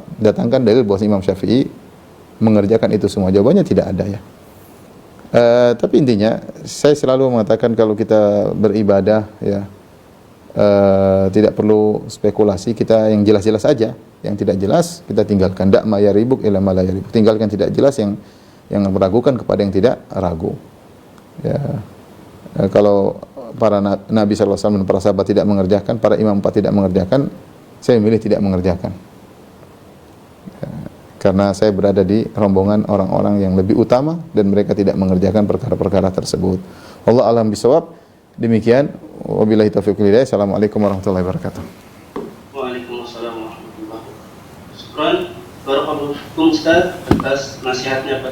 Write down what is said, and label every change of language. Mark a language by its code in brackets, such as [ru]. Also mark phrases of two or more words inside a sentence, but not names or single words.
[id] Datangkan dalil bahwa Imam Syafi'i mengerjakan itu semua. Jawabannya tidak ada ya. Tapi intinya saya selalu mengatakan kalau kita beribadah ya, tidak perlu spekulasi, kita yang jelas-jelas saja. Yang tidak jelas kita tinggalkan. [ar] دع ما يريبك إلى ما لا يريبك. [id] Tinggalkan tidak jelas yang meragukan kepada yang tidak ragu. Ya. Kalau para Nabi SAW dan para sahabat tidak mengerjakan, para imam 4 tidak mengerjakan, saya memilih tidak mengerjakan. Karena saya berada di rombongan orang-orang yang lebih utama dan mereka tidak mengerjakan perkara-perkara tersebut. [ar] الله أعلم بالصواب. Demikian, وبالله التوفيق والهداية. السلام عليكم ورحمة الله وبركاته. وعليكم السلام ورحمة الله وبركاته. شكرا بارك الله فيكم [id] Ustaz atas nasihatnya pada